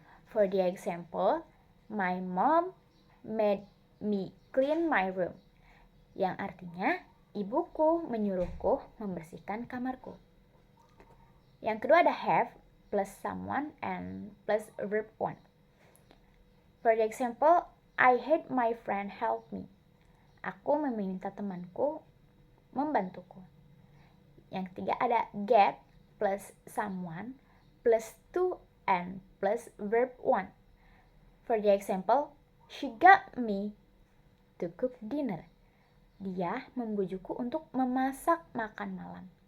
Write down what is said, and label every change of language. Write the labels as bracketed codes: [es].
[en] For the example, my mom made me clean my room. [id] Yang artinya, ibuku menyuruhku membersihkan kamarku. Yang kedua ada [en] have plus someone and plus verb one. For the example, I had my friend help me. [id] Aku meminta temanku membantuku. Yang ketiga ada [en] get plus someone plus to and plus verb one. For the example, she got me to cook dinner. [id] Dia membujukku untuk memasak makan malam.